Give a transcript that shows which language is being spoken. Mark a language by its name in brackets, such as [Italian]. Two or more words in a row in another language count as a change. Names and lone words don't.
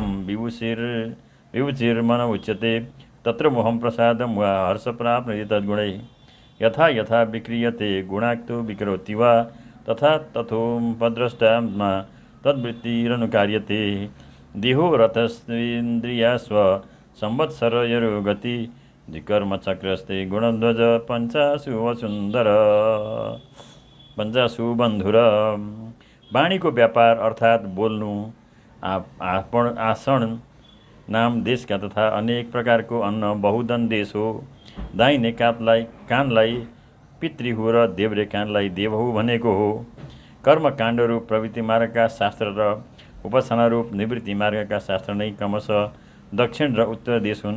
[Sanskrit] विभुचिर्मन उच्यते तत्र मोहं प्रसादं वा हर्षप्राप्नोति तद्गुणैः यथा यथा विक्रियते गुणाक्तो विकरोति वा तथा तथोपद्रष्टात्मा तद्वृत्तिरनुकार्यते देहो रथस्त्वेन्द्रियास्व संवत्सरयोर्गति द्विकर्मचक्रस्ते गुणध्वज पञ्चासु बन्धुर। [Nepali] वाणीको व्यापार अर्थात् बोल्नु, आसन नाम देशका तथा अनेक प्रकारको अन्न बहुधन देश हो। दाहिने कानलाई पितृहु र देब्रे कानलाई देवहु भनेको हो। कर्मकाण्ड रूप प्रवृत्ति मार्गका शास्त्र र उपासना रूप निवृत्ति मार्गका शास्त्र नै क्रमशः दक्षिण र उत्तर देश हुन्।